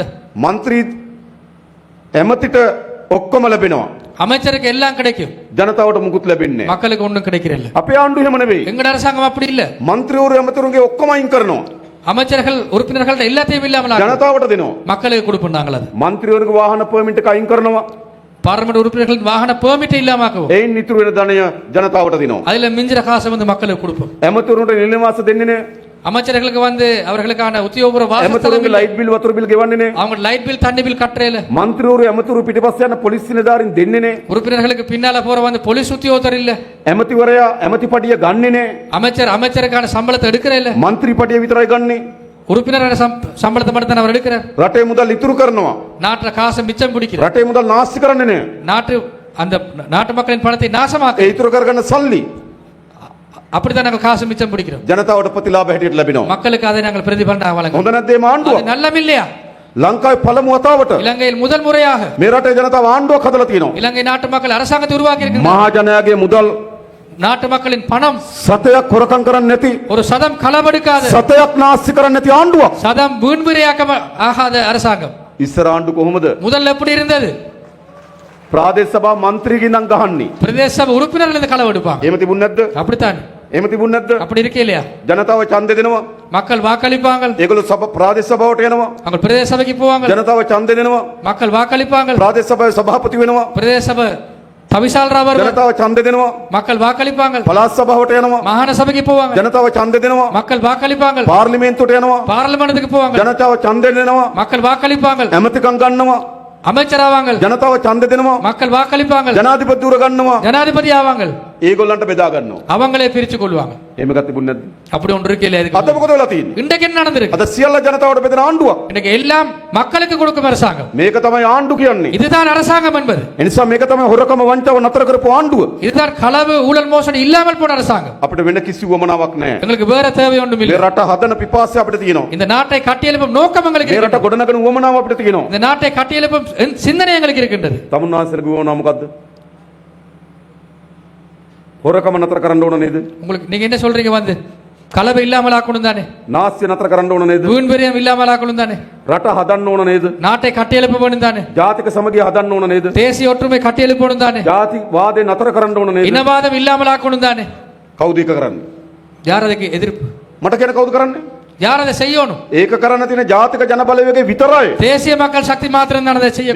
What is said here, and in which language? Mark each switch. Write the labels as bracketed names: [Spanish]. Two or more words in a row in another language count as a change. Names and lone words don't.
[Sinhala] മന്ത്രി ඇමතිට ඔක්කොම ලැබෙනවා. [Tamil] அமைச்சருக்கு எல்லாம் கிடைக்கும், [Sinhala] ජනතාවට මුකුත් ලැබෙන්නේ නැහැ. [Tamil] மக்களுக்கு ஒன்றும் கிடைக்கிறல்ல. [Sinhala] අපේ ආණ්ඩුව එහෙම නෙවෙයි. [Tamil] எங்கட அரசாங்கம் அப்படி இல்ல. [Sinhala] മന്ത്രിවරු ඇමතිවරුන්ගේ ඔක්කොම අයින් කරනවා. [Tamil] அமைச்சர்கள் உறுப்பினர்கள் எல்லாத்தையும் இல்லாமல் ஆக்குவோம். [Sinhala] ජනතාවට දෙනවා. [Tamil] மக்களுக்கு கொடுப்போம் நாங்கள் அது. [Sinhala] മന്ത്രിවරුන්ගේ වාහන පර්මිට් එක අයින් කරනවා. [Tamil] பார்லிமெண்ட் உறுப்பினர்கள் வாகன பெர்மிட் இல்லாம ஆக்குவோம். [Sinhala] එයින් ඉතුරු වෙන ධනය ජනතාවට දෙනවා. [Tamil] அதுல மிஞ்சிற காசை வந்து மக்களுக்கு கொடுப்போம். [Sinhala] ඇමතිවරුන්ට නිල වාස දෙන්නේ නැහැ. [Tamil] அமைச்சர்களுக்கு வந்து அவர்களுக்கான உத்தியோகபூர்வ வாசஸ்தலம் [Sinhala] ඇමතිවරුන්ගේ [Tamil] இல்லை. [English] light bill [Sinhala] වතුර බිල් ගෙවන්නේ නැහැ. [Tamil] அவங்க [English] light bill [Tamil] தண்ணி பில் கட்டுறேல. [Sinhala] മന്ത്രിවරු ඇමතිවරු පිටිපස්ස යන පොලිස් නිලධාරීන් දෙන්නේ නැහැ. [Tamil] உறுப்பினர்களுக்கு பின்னால போற வந்து போலீஸ் உத்தியோகத்தர் இல்ல. [Sinhala] ඇමතිවරයා ඇමති පඩිය ගන්නෙ නැහැ. [Tamil] அமைச்சருக்கான சம்பளத்தை எடுக்கிற இல்ல. [Sinhala] മന്ത്രി පඩිය විතරයි ගන්නෙ. [Tamil] உறுப்பினர் சம்பளத்தை மட்டும் தான் அவர் எடுக்கிறார். [Sinhala] රටේ මුදල් ඉතුරු කරනවා. [Tamil] நாட்டுல காசை மிச்சம் பிடிக்கிறார். [Sinhala] රටේ මුදල් නාස්ති කරන්නේ නැහැ. [Tamil] அந்த நாட்டு மக்களின் பணத்தை நாசமாக்க [Sinhala] ඒ ඉතුරු කරගන්න සල්ලි [Tamil] அப்படித்தான் நாங்கள் காசு மிச்சம் பிடிக்கிறோம். [Sinhala] ජනතාවට ප්‍රතිලාභ හැටියට ලැබෙනවා. [Tamil] மக்களுக்கு அதை நாங்கள் பிரதிபலனாக [Sinhala] හොඳ [Tamil] வழங்குகிறோம். [Sinhala] නැද්ද මේ ආණ්ඩුව? [Tamil] அது நல்லம் இல்லையா? [Sinhala] ලංකාවේ පළමු වතාවට [Tamil] இலங்கையில் முதல் முறையாக [Sinhala] මේ රටේ ජනතාව ආණ්ඩුවක් හදලා තියෙනවා. [Tamil] இலங்கை நாட்டு மக்கள் அரசாங்கத்தை உருவாக்கி இருக்கிறார். [Sinhala] මහජනයාගේ මුදල් [Tamil] நாட்டு மக்களின் பணம் [Sinhala] සතයක් හොරකම් කරන්නේ නැති, [Tamil] ஒரு சதம் களவெடுக்காத, [Sinhala] සතයක් නාස්ති කරන්නේ නැති ආණ්ඩුවක්. [Tamil] சதம் வீண்விரையாக்க ஆகாத அரசாங்கம். [Sinhala] ඉස්සර ආණ්ඩු කොහොමද? [Tamil] முதல்ல எப்படி இருந்தது? [Sinhala] ප්‍රාදේශ සභා මන්ත්‍රීගෙන් නම් ගහන්නේ. [Tamil] பிரதேச சபை உறுப்பினர்கள் இருந்து களவெடுப்பாங்க. [Sinhala] එහෙම තිබුණ නැද්ද? [Tamil] அப்படித்தான். [Sinhala] එහෙම තිබුණ නැද්ද? [Tamil] அப்படி இருக்கே இல்லையா? [Sinhala] ජනතාව ඡන්දෙ දෙනවා. [Tamil] மக்கள் வாக்களிப்பாங்க. [Sinhala] ඒගොල්ලෝ ප්‍රාදේශ සභාවට එනවා. [Tamil] அவங்க பிரதேச சபைக்கு போவாங்க. [Sinhala] ජනතාව ඡන්දෙ දෙනවා. [Tamil] மக்கள் வாக்களிப்பாங்க. [Sinhala] ප්‍රාදේශ සභාවේ සභාපති වෙනවා. [Tamil] பிரதேச சபை தவிசாளரா வருவார். [Sinhala] ජනතාව ඡන්දෙ දෙනවා. [Tamil] மக்கள் வாக்களிப்பாங்க. [Sinhala] පළාත් සභාවට යනවා. [Tamil] மாகாண சபைக்கு போவாங்க. [Sinhala] ජනතාව ඡන්දෙ දෙනවා. [Tamil] மக்கள் வாக்களிப்பாங்க. [Sinhala] පාර්ලිමේන්තුවට යනවා. [Tamil] பார்லிமெண்ட்டுக்கு போவாங்க. [Sinhala] ජනතාව ඡන්දෙ දෙනවා. [Tamil] மக்கள் வாக்களிப்பாங்க. [Sinhala] ඇමතිකම් ගන්නවා. [Tamil] அமைச்சராவாங்க. [Sinhala] ජනතාව ඡන්දෙ දෙනවා. [Tamil] மக்கள் வாக்களிப்பாங்க. [Sinhala] ජනාධිපතිවරු ගන්නවා. [Tamil] ஜனாதிபதி ஆவாங்க. [Sinhala] ඒගොල්ලන්ට බෙදා ගන්නවා. [Tamil] அவங்களே பிரிச்சு கொள்வாங்க. [Sinhala] එහෙම එකක් තිබුණ නැද්ද? [Tamil] அப்படி ஒன்று இருக்கே இல்லையா? [Sinhala] අද මොකද වෙලා තියෙන්නේ? [Tamil] இன்றைக்கு என்ன நடந்திருக்கு? [Sinhala] අද සියල්ල ජනතාවට බෙදෙන ආණ්ඩුවක්. [Tamil] இன்னைக்கு எல்லாம் மக்களுக்கு கொடுக்கும் அரசாங்கம். [Sinhala] මේක තමයි ආණ්ඩු කියන්නේ. [Tamil] இதுதான் அரசாங்கம் என்பது. [Sinhala] එනිසා මේක තමයි හොරකම වංචාව නතර කරපු ආණ්ඩුව. [Tamil] இதுதான் களவு ஊழல் மோசடி இல்லாமல் போன அரசாங்கம். [Sinhala] අපිට වෙන කිසි වමනාවක් නැහැ. [Tamil] எங்களுக்கு வேற தேவை ஒன்றும் [Sinhala] මේ [Tamil] இல்லை. [Sinhala] රට හදන පිපාසය අපිට තියෙනවා. [Tamil] இந்த நாட்டை கட்டியெழுப்பும் நோக்கம் எங்களுக்கு [Sinhala] මේ රට [Tamil] இருக்கிறது. [Sinhala] ගොඩනගන වමනාව අපිට තියෙනවා. [Tamil] இந்த நாட்டை கட்டியெழுப்பும் சிந்தனை எங்களுக்கு இருக்கின்றது. [Sinhala] තමුන්වහන්සේගේ වමනාව මොකද්ද? හොරකම නතර කරන්න ඕන නේද? [Tamil] உங்களுக்கு நீங்க என்ன சொல்றீங்க வந்து கலவை இல்லாமல் ஆக்கணும் தானே, [Sinhala] නාස්‍ය නතර කරන්න ඕන නේද? [Tamil] வீண்பெரியம் இல்லாமல் ஆக்கணும் தானே, [Sinhala] රට හදන්න ඕන නේද? [Tamil] நாட்டை கட்டியெழுப்ப வேண்டும் தானே, [Sinhala] ජාතික සමගිය හදන්න ඕන නේද? [Tamil] தேசிய ஒற்றுமை கட்டியெழுப்பணும் தானே, [Sinhala] ජාති වාදේ නතර කරන්න ඕන නේද? [Tamil] இனவாதம் இல்லாமல் ஆக்கணும் தானே. [Sinhala] කවුද ඒක කරන්නේ? [Tamil] யார் அதுக்கு எதிர்ப்பு? [Sinhala] මට කියන කවුද කරන්නේ? [Tamil] யார் அதை செய்யணும்? [Sinhala] ඒක කරන්න තියෙන ජාතික ජන බලවේගය විතරයි. [Tamil] தேசிய மக்கள் சக்தி மாத்திரம் தான் அதை செய்ய